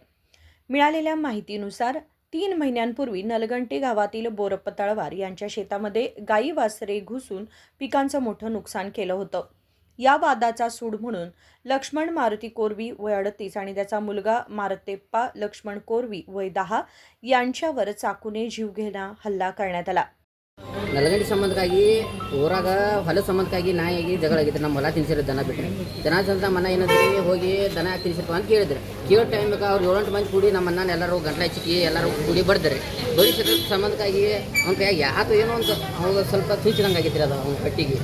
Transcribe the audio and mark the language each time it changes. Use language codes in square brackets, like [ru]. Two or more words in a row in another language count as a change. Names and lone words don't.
[mr] मिळालेल्या माहितीनुसार 3 महिन्यांपूर्वी नलगंटी गावातील बोरप्पा तळवार यांच्या शेतामध्ये गाई वासरे घुसून पिकांचं मोठं नुकसान केलं होतं. या वादाचा सूड म्हणून लक्ष्मण मारुती कोरवी वय 38 आणि त्याचा मुलगा मारतेप्पा लक्ष्मण कोरवी वय 10 यांच्यावर चाकूने जीवघेणा हल्ला करण्यात आला. [kn] ನಲಗಂಡಿ ಸಂಬಂಧಕ್ಕಾಗಿ ಊರಾಗ ಹೊಲ ಸಂಬಂಧಕ್ಕಾಗಿ ನಾಯಿಯಾಗಿ ಜಗಳ ಆಗಿತ್ತು. ನಮ್ಮ ಹೊಲ ತಿನ್ಸಿರೋ ದನ ಬಿಟ್ಟರೆ ದನ ಚಂದ ಮನ ಏನಂದ್ರೆ ಹೋಗಿ ದನ ಯಾಕೆ ತಿನ್ಸಿರ್ಪ ಅಂತ ಕೇಳಿದ್ರು. ಕೇಳೋ ಟೈಮ್ಗೆ ಅವ್ರು 7-8 ಮಂದಿ ಕೂಡಿ ನಮ್ಮ ಅನ್ನ ಎಲ್ಲರೂ ಗಂಟ್ಲ ಹಚ್ಚಿಕ್ಕಿ ಎಲ್ಲರೂ ಕೂಡಿ ಬಡ್ತಾರೆ. ಬಡಿಸಿದ ಸಂಬಂಧಕ್ಕಾಗಿ ಅವ್ನ ಕೈಯಾಗಿ ಯಾತು ಏನೋ ಅಂತ ಅವಾಗ ಸ್ವಲ್ಪ ಚುಚ್ಚಿದಂಗೆ ಆಗಿತ್ತು ಅದು ಅವ್ನ ಕಟ್ಟಿಗೆ.